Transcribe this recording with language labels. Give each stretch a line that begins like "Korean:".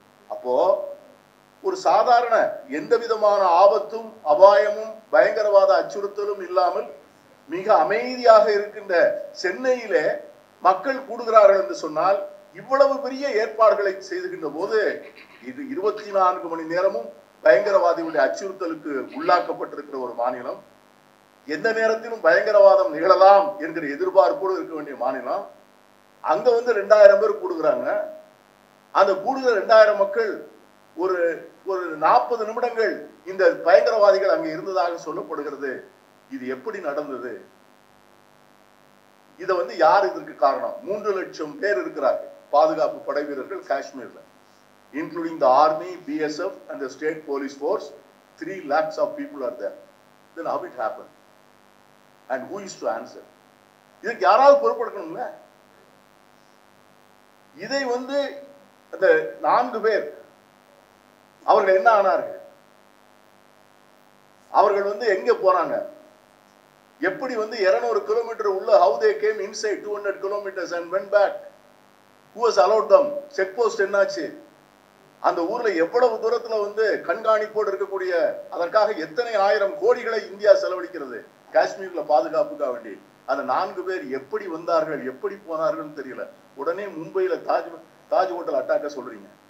Tamil: அப்போ ஒரு சாதாரண எந்த விதமான ஆபத்தும் அபாயமும் பயங்கரவாத அச்சுறுத்தலும் இல்லாமல் மிக அமைதியாக இருக்கின்ற சென்னையிலே மக்கள் கூடுகிறார்கள் என்று சொன்னால், இவ்வளவு பெரிய ஏற்பாடுகளை செய்துகின்ற போது இது 24 மணி நேரமும் பயங்கரவாதிகளுடைய அச்சுறுத்தலுக்கு உள்ளாக்கப்பட்டிருக்கிற ஒரு மாநிலம், எந்த நேரத்திலும் பயங்கரவாதம் நிகழலாம் என்கிற எதிர்பார்ப்போடு இருக்க வேண்டிய மாநிலம். அங்க வந்து 2000 பேர் கூடுகிறாங்க. அந்த கூடுகிற 2000 மக்கள் ஒரு 40 நிமிடங்கள் இந்த பயங்கரவாதிகள் அங்க இருந்ததாக சொல்லப்படுகிறது. இது எப்படி நடந்தது? இத வந்து யார் இதற்கு காரணம்? 3 லட்சம் பேர் இருக்கிறார்கள் பாதுகாப்பு படை வீரர்கள் காஷ்மீர்ல,
English: including the army, BSF and the state police force. 3 lakhs of people are there. Then how it happened? And who is to answer?
Tamil: இதுக்கு யாராவது பொறுப்பெடுக்கணும்ல. இதை வந்து அந்த 4 பேர் அவர்கள் என்ன ஆனார்கள்? அவர்கள் வந்து எங்க போறாங்க? எப்படி வந்து 200 கிலோமீட்டர் உள்ள
English: how they came inside 200 kilometers and went back? Who has allowed them?
Tamil: Check post என்னாச்சு? அந்த ஊர்ல எவ்வளவு தூரத்துல வந்து கண்காணிப்போடு இருக்கக்கூடிய, அதற்காக எத்தனை ஆயிரம் கோடிகளை இந்தியா செலவழிக்கிறது காஷ்மீர்ல பாதுகாப்புக்காக வேண்டி. அந்த 4 பேர் எப்படி வந்தார்கள், எப்படி போனார்கள் தெரியல. உடனே மும்பையில தாஜ் ஹோட்டல் அட்டாக்க சொல்றீங்க.